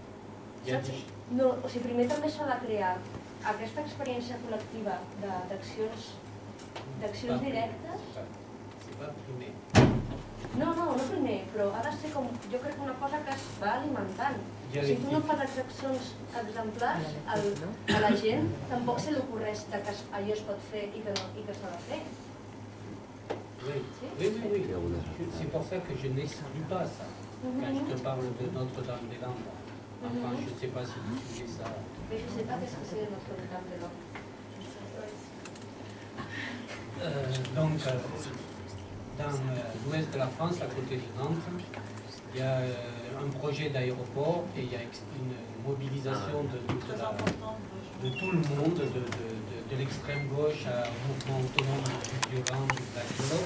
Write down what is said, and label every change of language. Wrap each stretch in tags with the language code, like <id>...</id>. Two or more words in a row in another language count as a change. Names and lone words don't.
<ca>O sigui, primer també s'ha de crear aquesta experiència col·lectiva d'accions directes. No primer, però ha de ser com, jo crec que una cosa que es va alimentant. Si tu no fas accions exemplars a la gent, tampoc se li ocorreix que allò es pot fer i que s'ha de fer.</ca> <fr>Oui. C'est pour ça que je n'exclus pas ça. Quand je te parle de Notre-Dame-des-Landes, enfin, je ne sais pas si tu fais ça. Mais je ne sais pas qu'est-ce que c'est Notre-Dame-des-Landes. Donc, dans l'ouest de la France, à côté de Nantes, il y a un projet d'aéroport et il y a une mobilisation de tout le monde, de l'extrême gauche au mouvement autonome du Violent, du Black Bloc.</fr>